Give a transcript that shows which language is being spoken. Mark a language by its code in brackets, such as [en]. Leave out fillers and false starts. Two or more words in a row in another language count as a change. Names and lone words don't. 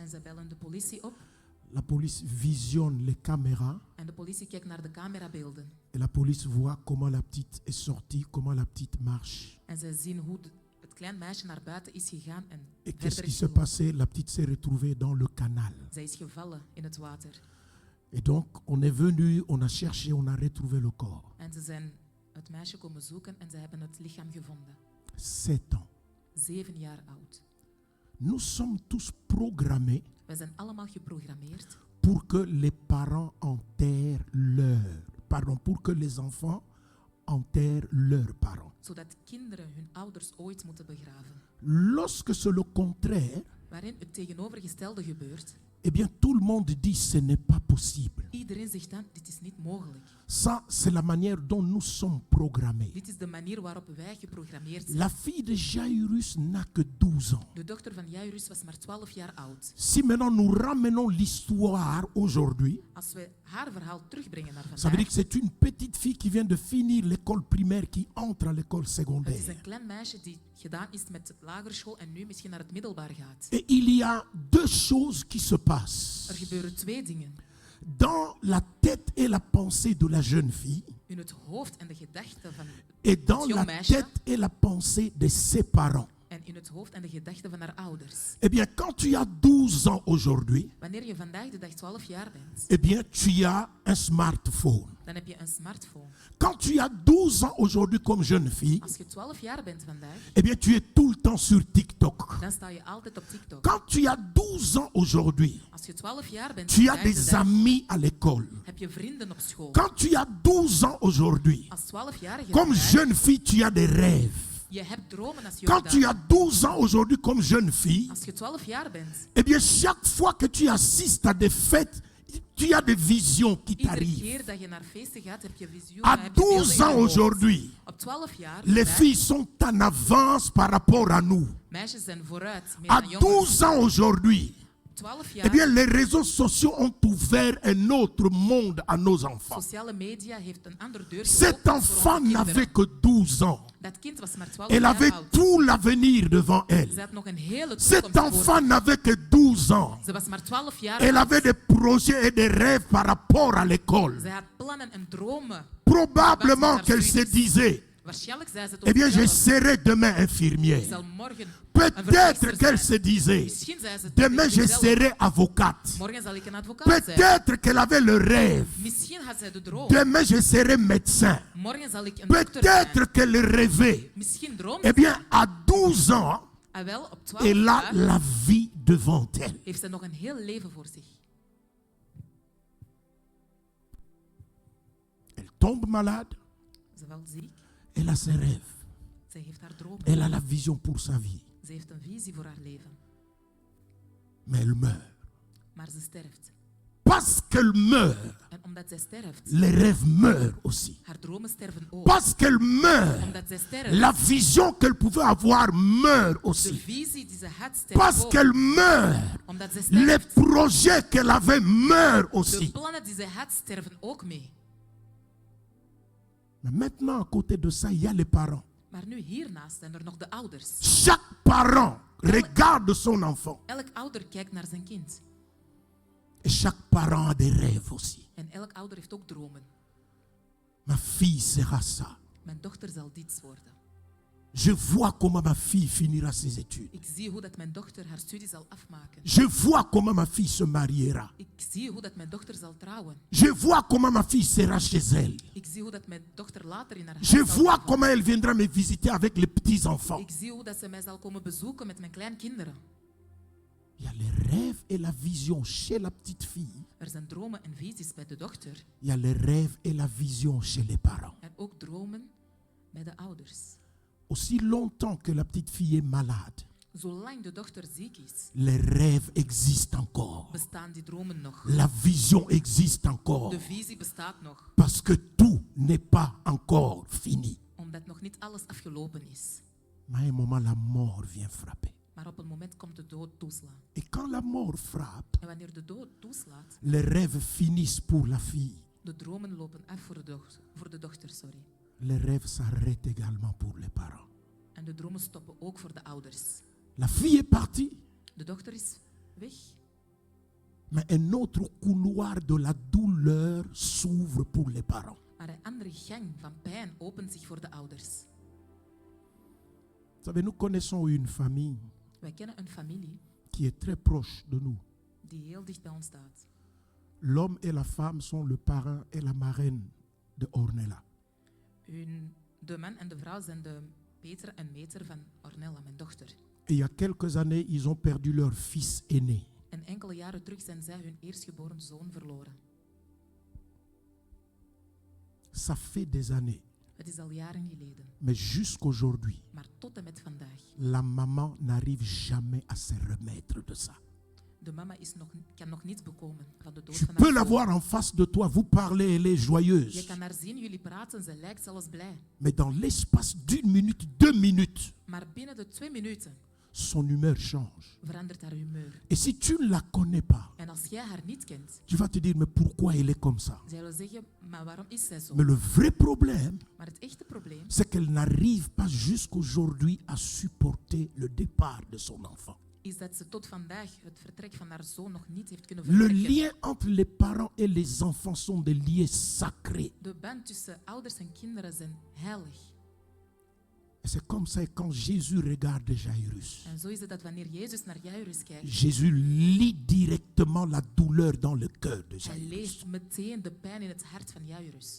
[nl] En ze bellen de politie op. [fr] La police visionne les caméras. [nl] En de politie kijkt naar de camerabeelden. [fr] Et la police voit comment la petite est sortie, comment la petite marche. [nl] En zij zien hoe het klein meisje naar buiten is gegaan en [fr] Et qu'est-ce [nl] verder [fr] qui [nl] is [fr] s'est [nl] gelopen. [fr] passé? La petite s'est retrouvée dans le canal. [nl] Zij is gevallen in het water. [fr] Et donc, on est venu, on a cherché, on a retrouvé le corps. [nl] En ze zijn het meisje komen zoeken en ze hebben het lichaam gevonden. [fr] 7 ans. [nl] 7 jaar oud. [fr] Nous sommes tous programmés [nl] Wij zijn allemaal geprogrammeerd [fr] pour que les parents enterrent pour que les enfants enterrent leurs parents. [nl] zodat kinderen hun ouders ooit moeten begraven. [fr] Lorsque c'est le contraire, [nl] Waarin het tegenovergestelde gebeurt, [fr] eh bien, tout le monde dit ce n'est pas possible. [nl] iedereen zegt dan: dit is niet mogelijk. [fr] Ça, c'est la manière dont nous sommes programmés. [nl] Dit is de manier waarop wij geprogrammeerd zijn. [fr] La fille de Jairus n'a que 12 ans. [nl] De dochter van Jairus was maar 12 jaar oud. [fr] Si maintenant nous ramenons l'histoire aujourd'hui, [nl] Als we haar verhaal terugbrengen naar [fr] ça veut [nl] vandaag, [fr] dire que c'est une petite fille qui vient de finir l'école primaire qui entre à l'école [nl] het is [fr] secondaire. [nl] een klein meisje die gedaan is met lagerschool en nu misschien naar het middelbaar gaat. [fr] Et il y a deux choses qui se [nl] Er [fr] passent [nl] gebeuren 2 dingen. [fr] dans la tête et la pensée de la jeune fille. [nl] in het hoofd en de gedachten van [fr] et dans [nl] het jong [fr] la [nl] meisje [fr] tête et la pensée de ses parents. [nl] en in het hoofd en de gedachten van haar ouders. [fr] Eh bien, quand tu as 12 ans aujourd'hui, [nl] Wanneer je vandaag de dag 12 jaar bent, [fr] eh bien, tu as un smartphone. [nl] dan heb je een smartphone. [fr] Quand tu as 12 ans aujourd'hui comme jeune fille, [nl] Als je 12 jaar bent vandaag, [fr] eh bien, tu es tout le temps sur TikTok. [nl] dan sta je altijd op TikTok. [fr] Quand tu as 12 ans aujourd'hui, [nl] Als je 12 jaar bent [fr] tu as [nl] vandaag de [fr] des [nl] dag, [fr] amis à l'école. [nl] heb je vrienden op school. [fr] Quand tu as 12 ans aujourd'hui, [nl] Als 12-jarige [fr] comme [nl] vandaag, [fr] jeune fille, tu as des rêves. [nl] je hebt dromen als [fr] Quand [nl] jonge [fr] tu [nl] dame. [fr] as 12 ans aujourd'hui comme jeune fille, [nl] Als je 12 jaar bent, [fr] eh bien, chaque fois que tu assistes à des fêtes, tu as des visions qui [nl] iedere [fr] t'arrivent. [nl] keer dat je naar feesten gaat, heb je visioenen, [fr] À [nl] heb je beelden [fr] 12 [nl] in je [fr] ans [nl] hoofd. [fr] aujourd'hui, [nl] Op 12 jaar, [fr] les [nl] vandaag, [fr] filles sont en avance par rapport à nous. [nl] meisjes zijn vooruit, meer [fr] À [nl] dan jongens. [fr] 12 ans aujourd'hui, [nl] 12 [fr] eh [nl] jaar, [fr] bien, les réseaux sociaux ont ouvert un autre monde à nos enfants. [nl] sociale media heeft een ander deur [fr] Cet [nl] geopend voor [fr] enfant [nl] onze [fr] n'avait [nl] kinderen. [fr] que 12 ans. [nl] Dat kind was maar 12 [fr] Elle [nl] jaar [fr] avait [nl] oud. [fr] tout l'avenir devant elle. [nl] Ze had nog een hele [fr] Cet [nl] toekomst voor [fr] enfant [nl] zich. [fr] n'avait que 12 ans. [nl] Ze was maar 12 jaar [fr] Elle [nl] oud. [fr] avait des projets et des rêves par rapport à l'école. [nl] Zij had plannen en dromen. [fr] Probablement qu'elle se disait, [nl] Waarschijnlijk zei ze het [fr] eh bien, [nl] ook [fr] je [nl] zelf. [fr] serai demain [nl] Ik [fr] infirmière. [nl] zal morgen een [fr] Peut-être [nl] verpleegster [fr] qu'elle [nl] zijn. [fr] se disait, [nl] Misschien zei ze het [fr] demain [nl] tegen [fr] je [nl] zichzelf. [fr] serai avocate. [nl] Morgen zal ik een advocaat zijn. [fr] Peut-être qu'elle avait le rêve, [nl] Misschien had zij de droom. [fr] demain je serai médecin. [nl] Morgen zal ik een dokter zijn. [fr] Peut-être qu'elle rêvait. [nl] Misschien droomt [fr] Eh [nl] ze. [fr] bien, à 12 ans, [nl] Ah, wel, op 12 [fr] elle a [nl] jaar [fr] la vie devant elle. [nl] heeft ze nog een heel leven voor zich. [fr] Elle tombe malade, [nl] Ze valt ziek. [fr] elle a ses rêves. [nl] Zij heeft haar dromen. [fr] Elle a la vision pour sa vie. [nl] Ze heeft een visie voor haar leven. [fr] Mais elle meurt. [nl] Maar ze sterft. [fr] Parce qu'elle meurt, [nl] En omdat zij sterft, [fr] les rêves meurent aussi. [nl] haar dromen sterven ook. [fr] Parce qu'elle meurt, [nl] Omdat zij sterft, [fr] la vision qu'elle pouvait avoir meurt [nl] de [fr] aussi. [nl] visie die ze had sterft [fr] Parce [nl] ook. [fr] qu'elle meurt, [nl] Omdat ze [fr] les [nl] sterft, [fr] projets qu'elle avait meurent [nl] de [fr] aussi. [nl] plannen die ze had sterven ook mee. [fr] Mais maintenant, à côté de ça, il y a les parents. [nl] Maar nu hiernaast zijn er nog de ouders. [fr] Chaque parent regarde son enfant. [nl] Elk ouder kijkt naar zijn kind. [fr] Et chaque parent a des rêves aussi. [nl] En elk ouder heeft ook dromen. [fr] Ma fille sera ça. [nl] Mijn dochter zal dit worden. [fr] Je vois comment ma fille finira ses études. [nl] Ik zie hoe dat mijn dochter haar studie zal afmaken. [fr] Je vois comment ma fille se mariera. [nl] Ik zie hoe dat mijn dochter zal trouwen. [fr] Je vois comment ma fille sera chez elle. [nl] Ik zie hoe dat mijn dochter later in haar huis [fr] Je [nl] zal [fr] vois [nl] leven. [fr] comment elle viendra me visiter avec les petits-enfants. [nl] Ik zie hoe dat ze mij zal komen bezoeken met mijn kleinkinderen. [fr] Il y a les rêves et la vision chez la petite fille. [nl] Er zijn dromen en visies bij de dochter. [fr] Il y a les rêves et la vision chez les parents. [nl] En ook dromen bij de ouders. [fr] Aussi longtemps que la petite fille est malade, [nl] Zolang de dochter ziek is, [fr] les rêves existent encore. [nl] bestaan die dromen nog. [fr] La vision existe encore. [nl] De visie bestaat nog. [fr] Parce que tout n'est pas encore fini. [nl] Omdat nog niet alles afgelopen is. [fr] Mais à un moment, la mort vient frapper. [nl] Maar op een moment komt de dood toeslaan. [fr] Et quand la mort frappe, [nl] En wanneer de dood toeslaat, [fr] les rêves finissent pour la fille. [nl] de dromen lopen af voor de dochter. Sorry. [fr] Les rêves s'arrêtent également pour les parents. [nl] En de dromen stoppen ook voor de ouders. [fr] La fille est partie, [nl] De dochter is weg. [fr] mais un autre couloir de la douleur s'ouvre pour les parents. [nl] Maar een andere gang van pijn opent zich voor de ouders. [fr] Vous savez, nous connaissons une famille [nl] Wij kennen een familie [fr] qui est très proche de nous. [nl] die heel dicht bij ons staat. [fr] L'homme et la femme sont le parrain et la marraine de Ornella. [nl] De man en de vrouw zijn de Peter en meter van Ornella, mijn dochter. [fr] Et il y a quelques années, ils ont perdu leur fils aîné. [nl] En enkele jaren terug zijn zij hun eerstgeboren zoon verloren. [fr] Ça fait des années. [nl] Het is al jaren geleden. [fr] Mais jusqu'aujourd'hui, [nl] Maar tot en met vandaag. [fr] la maman n'arrive jamais à se remettre de ça. [nl] De mama kan nog niets bekomen van de dood [fr] Tu [nl] van [fr] peux [nl] haar [fr] la [nl] zoon. [fr] voir en face de toi, vous parlez, elle est [nl] Je [fr] joyeuse. [nl] kan haar zien, jullie praten, ze lijkt zelfs blij. [fr] Mais dans l'espace d'une minute, 2 minutes, [nl] Maar binnen de 2 minuten [fr] son humeur change. [nl] verandert haar humeur. [fr] Et si tu ne la connais pas, [nl] En als jij haar niet kent, [fr] tu vas te dire, mais pourquoi elle est comme ça? [nl] zij wil zeggen, maar waarom is zij zo? [fr] Mais le vrai problème, [nl] Maar het echte probleem [fr] c'est qu'elle n'arrive pas jusqu'aujourd'hui à supporter le départ de son enfant. [nl] is dat ze tot vandaag het vertrek van haar zoon nog niet heeft kunnen [fr] Le [nl] verwerken. [fr] lien entre les parents et les enfants sont des liens sacrés. [nl] De band tussen ouders en kinderen zijn heilig. [fr] Et c'est comme ça quand Jésus regarde Jairus. [nl] En zo is het dat wanneer Jezus naar Jairus kijkt, [fr] Jésus lit directement la douleur dans le cœur de [nl] hij [fr] Jairus. [nl] leest meteen de pijn in het hart van Jairus.